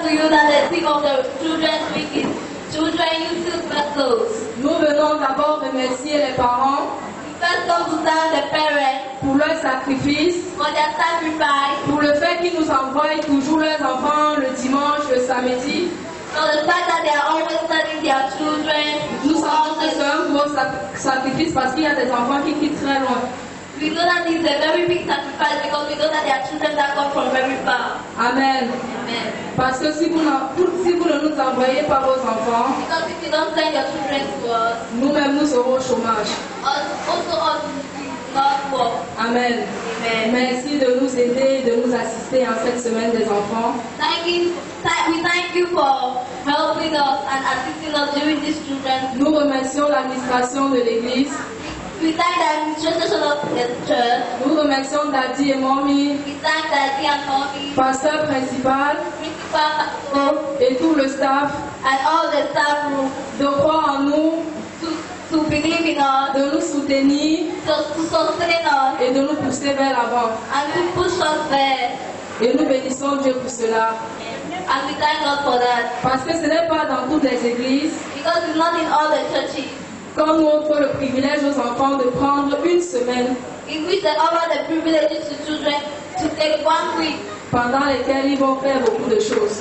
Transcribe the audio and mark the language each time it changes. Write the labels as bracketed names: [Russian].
[English] that the theme of the Children's Week is Children Use Vessels. [French] Nous venons d'abord remercier les parents [English] First come to thank the parents [French] pour leur sacrifice, [English] for their sacrifice, [French] pour le fait qu'ils nous envoient toujours leurs enfants le dimanche, le samedi. [English] for the fact that they are always sending their children [French] Nous [English] to [French] savons que [English] houses. [French] c'est un gros sacrifice parce qu'il y a des enfants qui quittent très loin. [English] We know that it's a very big sacrifice because we know that there are children that come from very far. [French] Amen. [English] Amen. [French] Parce que si vous ne nous envoyez pas vos enfants, [English] Because if you don't send your children to us, [French] nous-mêmes nous serons au chômage. [English] also us will not work. [French] Amen. [English] Amen. [French] Merci de nous aider, de nous assister en cette semaine des enfants. [English] We thank you for helping us and assisting us during this children's. [French] Nous remercions l'administration de l'église. [English] We thank the administration of the church. [French] Nous remercions Daddy et Mommy, [English] We thank Daddy and Mommy, [French] pasteur principal [English] principal, pastor, [French] et tout le staff [English] and all the staff room [French] de croire en nous, [English] to believe in us, [French] de nous soutenir [English] to sustain us, [French] et de nous pousser vers l'avant. [English] and to push us there. [French] Et nous bénissons Dieu pour cela. [English] And we thank God for that. [French] Parce que ce n'est pas dans toutes les églises [English] Because it's not in all the churches [French] qu'on nous offre le privilège aux enfants de prendre une semaine [English] in which they offer the privileges to children to take 1 week, [French] pendant lesquelles ils vont faire beaucoup de choses.